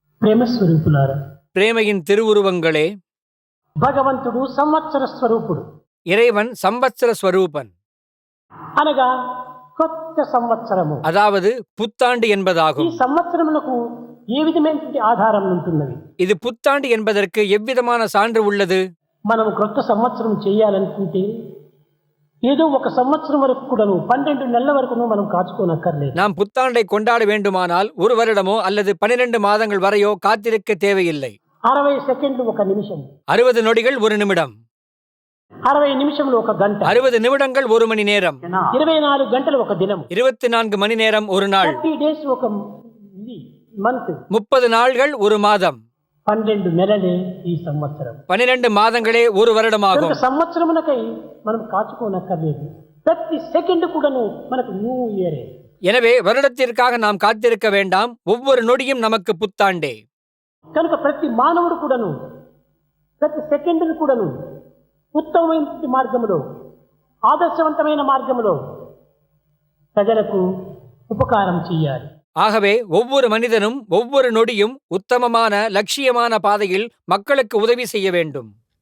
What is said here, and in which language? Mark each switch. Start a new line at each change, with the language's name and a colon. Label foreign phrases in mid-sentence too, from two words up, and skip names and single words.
Telugu: ప్రేమస్వరూపులారా,
Tamil: பிரேமையின் திருவுருவங்களே,
Telugu: భగవంతుడు సంవత్సర స్వరూపుడు.
Tamil: இறைவன் சம்பத்சர ஸ்வரூபன்,
Telugu: అనగా కొత్త సంవత్సరము.
Tamil: அதாவது புத்தாண்டு
Telugu: ఈ
Tamil: என்பதாகும்.
Telugu: సంవత్సరములకు ఏ విధమైనటువంటి ఆధారం ఉంటున్నది?
Tamil: இது புத்தாண்டு என்பதற்கு எவ்விதமான சான்று உள்ளது?
Telugu: మనం క్రొత్త సంవత్సరం చేయాలనుకుంటే ఏదో ఒక సంవత్సరం వరకు కూడాను 12 నెలల వరకును మనం కాచుకోనక్కర్లేదు.
Tamil: நாம் புத்தாண்டை கொண்டாட வேண்டுமானால் ஒரு வருடமோ அல்லது 12 மாதங்கள் வரையோ காத்திருக்க தேவையில்லை.
Telugu: 60 సెకండ్లు ఒక నిమిషం,
Tamil: 60 நொடிகள் ஒரு நிமிடம்,
Telugu: 60 నిమిషములు ఒక గంట,
Tamil: 60 நிமிடங்கள் ஒரு மணி நேரம்,
Telugu: 24 గంటలు ఒక దినము,
Tamil: 24 மணி நேரம் ஒரு நாள்,
Telugu: 30 డేస్ ఒక మంత్,
Tamil: 30 நாள்கள் ஒரு மாதம்,
Telugu: 12 నెలలే ఈ సంవత్సరం.
Tamil: 12 மாதங்களே ஒரு வருடமாகும்.
Telugu: కనుక సంవత్సరమునకై మనం కాచుకోనక్కర్లేదు. ప్రతి సెకండ్ కూడాను మనకు
English: New Year.
Tamil: எனவே வருடத்திற்காக நாம் காத்திருக்க வேண்டாம், ஒவ்வொரு நொடியும் நமக்கு புத்தாண்டே.
Telugu: కనుక ప్రతి మానవుడు కూడాను ప్రతి సెకండ్ కూడాను ఉత్తమమైన మార్గములో, ఆదర్శవంతమైన మార్గములో ప్రజలకు ఉపకారం చేయాలి.
Tamil: ஆகவே ஒவ்வொரு மனிதனும் ஒவ்வொரு நொடியும் உத்தமமான லட்சியமான பாதையில் மக்களுக்கு உதவி செய்ய வேண்டும்.